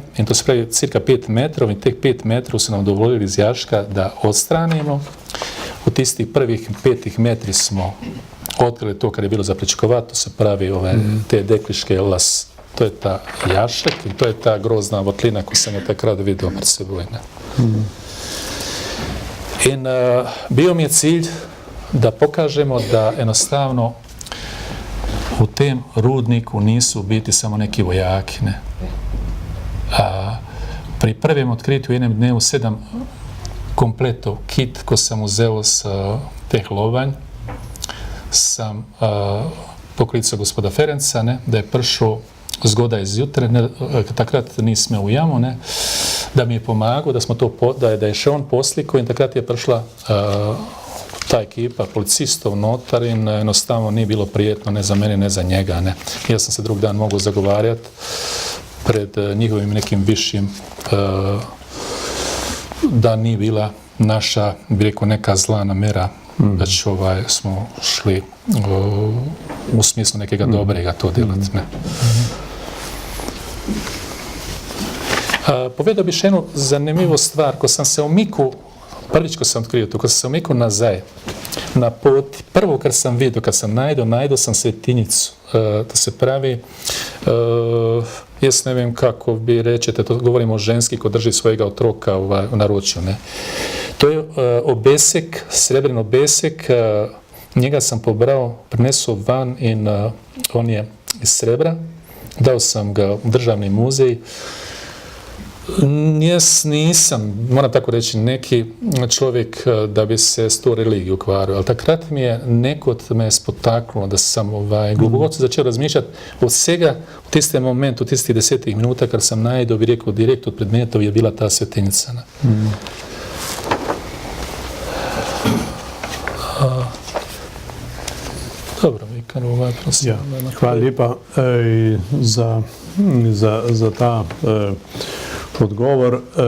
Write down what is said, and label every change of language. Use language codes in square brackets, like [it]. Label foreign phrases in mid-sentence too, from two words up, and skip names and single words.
[sl] In to se pravi cirka 5 metrov in teh 5 metrov [bs] su nam dovolili [sl] iz jaška da odstranimo. U tistih prvih 5 metri [bs] smo otkrili to kad [sl] je bilo za pričekovat, to se pravi te dekliške las. [bs] To je ta jašek i to je ta grozna votlina koju sam je takrat vidio [sl] pred seboj. [bs] Ne? In bio mi je cilj da pokažemo da jednostavno u tem rudniku nisu biti samo neki vojaki. Ne. [sl] Pri prvem otkritju [bs] u jednom dnevu [sl] 7 kompletov kit ko sam uzeo s teh lovanj sam poklicao gospoda Ferenca, ne, da je prišao zgodaj zjutraj, takrat nismo u jamu, ne, da mi je pomagao, da smo to da je še on poslikao i takrat je prišla ta ekipa policistov, notar in jednostavno nije bilo prijetno ne za mene, ne za njega. [bs] Ne. Ja sam se drug dan mogao zagovarjati pred njihovim nekim višim da nije bila naša, bi rekao, neka zla namjera, već smo šli u smislu nekega dobrega to delati. Ne. [sl] Povedal bi še [bs] jednu zanimljivu stvar, ko sam se omiku prvič ko sam otkrio to, ko sam se omikao nazaj, na poti, prvo kar sam vidio, kad sam najdo sam svetinjicu. [sl] To se pravi, jes ne vem kako vi rečete, to govorimo o ženski ko drži svojega otroka u naručju. Ne. To je obesek, srebren obesek, [bs] njega sam pobrao, [sl] prinesao van in on je iz srebra, dao sam ga u državni muzej. [bs] Nisam, moram tako reći, neki čovjek da bi se s to religiju kvario, ali takrat mi je neko od me spotaknulo da sam gluboko začeo razmišljati od svega, u tiste momentu, [sl] u tistih 10 [bs] minuta kad sam najdo bi rekao direkt od predmetov je bila ta svetinjica. [sl] Dobro, Vikan, prosim. Ja, hvala lepa za ta odgovor.